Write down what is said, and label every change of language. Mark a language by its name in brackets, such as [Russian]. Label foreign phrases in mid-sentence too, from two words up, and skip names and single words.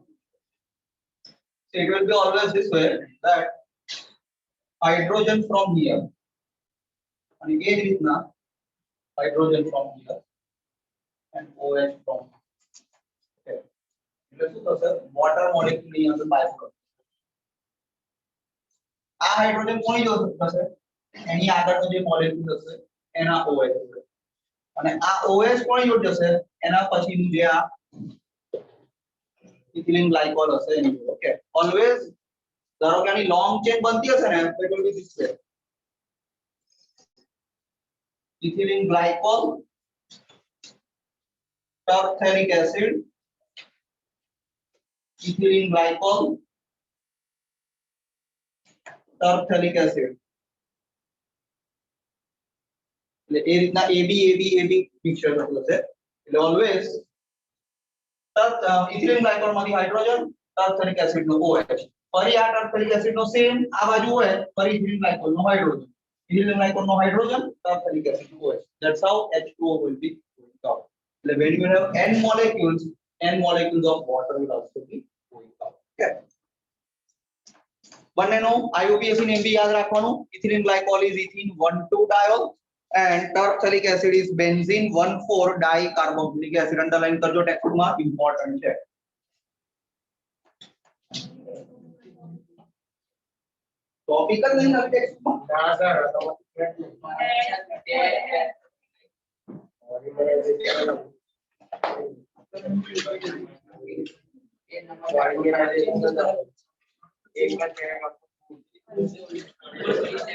[English] So it will be always this way that hydrogen from here and again રીતના hydrogen from here and OH from here. [Gujarati] એટલે શું થશે? [English] water molecule [Gujarati] ની અંદર [English] byproduct. [Gujarati] આ હાઇડ્રોજન કોની જોડે થશે? એની આગળનો જે મોલેક્યુલ હશે એના OH જોડે. અને આ OH કોની જોડે જશે? એના પછીનું જે આ [English] ethylene glycol [Gujarati] હશે એની જોડે. ઓકે. ઓલવેઝ ધારો કે આની [English] long chain [Gujarati] બનતી હશે ને તો [English] it will be this way. ethylene glycol, tarphthalic acid, ethylene glycol, tarphthalic acid. [Gujarati] એટલે એ રીતના AB મિક્સચર થતું હશે. એટલે ઓલવેઝ [English] ethylene glycol [Gujarati] માંથી હાઇડ્રોજન, [English] tarphthalic acid [Gujarati] નો OH. ફરી આ [English] tarphthalic acid [Gujarati] નો સેમ આ બાજુ હોય, ફરી [English] ethylene glycol [Gujarati] નો હાઇડ્રોજન. [English] Ethylene glycol [Gujarati] નો હાઇડ્રોજન, [English] tarphthalic acid [Gujarati] નો OH. [English] That's how H2O will be going out. એટલે when you have n molecules of water will also be going out. [Gujarati] Okay. બંનેનો IUPAC ને બી યાદ રાખવાનું. [English] ethylene glycol is ethene 1,2-diol and tarphthalic acid is benzene 1,4-dicarboxylic acid. [Gujarati] અંડરલાઈન કરજો, ટેક્સ્ટબુક માં ઇમ્પોર્ટન્ટ છે. ટોપિક જ નહીં લખે ટેક્સ્ટબુક માં. ના સર, ના